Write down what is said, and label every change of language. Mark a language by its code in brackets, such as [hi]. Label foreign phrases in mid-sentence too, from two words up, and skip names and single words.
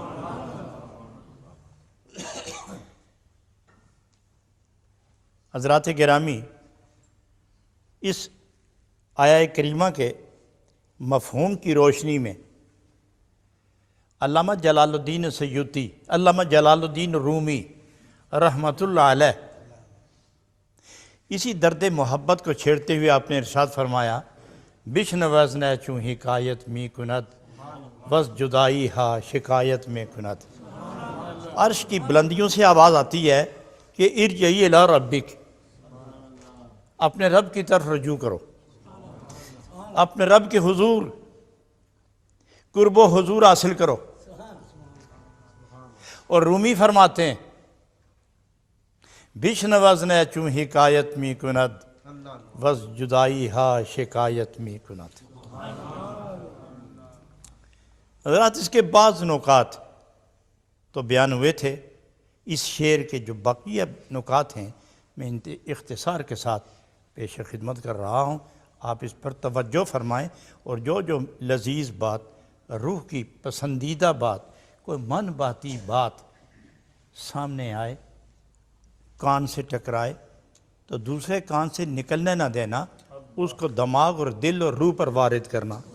[ur] حضرات گرامی، اس آیہ کریمہ کے مفہوم کی روشنی میں علامہ جلال الدین سیوطی، علامہ جلال الدین رومی رحمۃ اللہ علیہ، اسی درد محبت کو چھیڑتے ہوئے آپ نے ارشاد فرمایا، [fa] بشنوزن چوں حکایت می کند بس جدائی ہا شکایت میں کند۔ [ur] عرش کی بلندیوں سے آواز آتی ہے کہ [ar] ارجعی الی ربک، [ur] اپنے رب کی طرف رجوع کرو، اپنے رب کے حضور قرب و حضور حاصل کرو۔ اور رومی فرماتے ہیں، [fa] بشنوزن چوں حکایت می کند بس جدائی ہا شکایت می کند۔ [ur] حضرات، اس کے بعض نکات تو بیان ہوئے تھے، اس شعر کے جو بقیہ نکات ہیں میں اختصار کے ساتھ پیش خدمت کر رہا ہوں، آپ اس پر توجہ فرمائیں، اور جو لذیذ بات، روح کی پسندیدہ بات، کوئی من باتی بات سامنے آئے، کان سے ٹکرائے تو دوسرے کان سے نکلنے نہ دینا، اس کو دماغ اور دل اور روح پر وارد کرنا۔